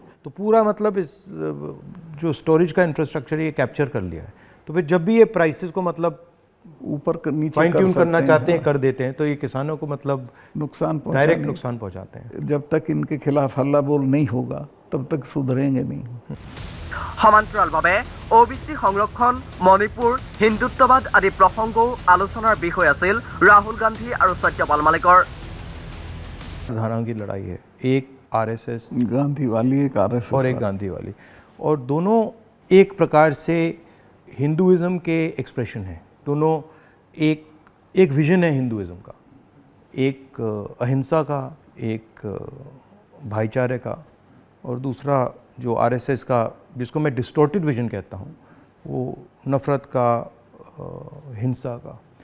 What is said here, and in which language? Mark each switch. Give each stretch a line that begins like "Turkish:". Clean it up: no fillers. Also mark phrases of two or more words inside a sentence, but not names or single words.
Hindi: तो पूरा मतलब इस जो स्टोरेज का इंफ्रास्ट्रक्चर ये कैप्चर कर लिया है। तो फिर जब भी ये प्राइसेस को मतलब ऊपर नीचे
English: fine tune
Hindi: करना चाहते हैं, कर देते हैं, तो ये किसानों को मतलब नुकसान, डायरेक्ट नुकसान पहुंचाते हैं। जब तक इनके खिलाफ हल्ला बोल नहीं होगा तब तक सुधरेंगे नहीं।
Assamese: সমান্তৰালভাৱে OBC সংৰক্ষণ, মণিপুৰ, হিন্দুত্ববাদ আদি প্ৰসংগও আলোচনাৰ বিষয় আছিল ৰাহুল গান্ধী আৰু সত্যপাল মালিকৰ।
Hindi: धाराओं की लड़ाई है, एक आरएसएस गांधी वाली, एक आरएसएस और एक गांधी वाली, और दोनों एक प्रकार से हिंदुइज्म के एक्सप्रेशन हैं। दोनों एक विजन है हिंदुइज्म का, एक अहिंसा का, एक भाईचारे का, और दूसरा जो आरएसएस का, जिसको मैं
English: distorted vision
Hindi: कहता हूँ, वो नफ़रत का, हिंसा का।